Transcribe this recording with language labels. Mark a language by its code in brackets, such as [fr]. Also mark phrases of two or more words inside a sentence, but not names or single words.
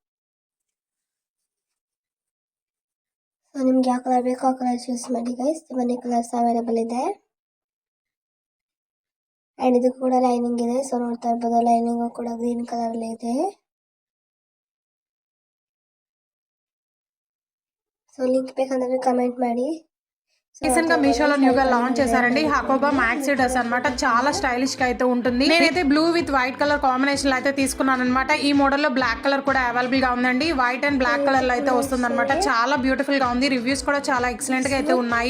[kn] ಸೊ ನಿಮ್ಗೆ ಯಾವ ಕಲರ್ ಬೇಕೋ ಆ [en] colour choose [kn] ಮಾಡಿ ಗೈಸ್, ತುಂಬಾ [en] colours available [kn] ಇದೆ. ಆ್ಯಂಡ್ ಇದು ಕೂಡ ಲೈನಿಂಗ್ ಇದೆ. ಸೊ ನೋಡ್ತಾ ಇರ್ಬೋದು ಲೈನಿಂಗು ಕೂಡ ಗ್ರೀನ್ ಕಲರಲ್ಲಿ ಇದೆ. ಸೊ ಲಿಂಕ್ ಬೇಕಂದ್ರೆ ಕಮೆಂಟ್ ಮಾಡಿ. [te] రీసెంట్ గా మీషోలో న్యూగా లాంచ్ చేశారండి హకోబా [en] maxi dress [te] అన్నమాట. చాలా స్టైలిష్ గా అయితే ఉంటుంది. నేనైతే [en] blue with white colour combination [te] లో అయితే తీసుకున్నాను అనమాట. ఈ మోడల్ లో [en] black colour [te] కూడా అవైలబుల్ గా ఉందండి. [en] white and black colour [te] లో అయితే వస్తుంది అనమాట. చాలా బ్యూటిఫుల్ గా ఉంది. రివ్యూస్ కూడా చాలా ఎక్సలెంట్ గా అయితే ఉన్నాయి.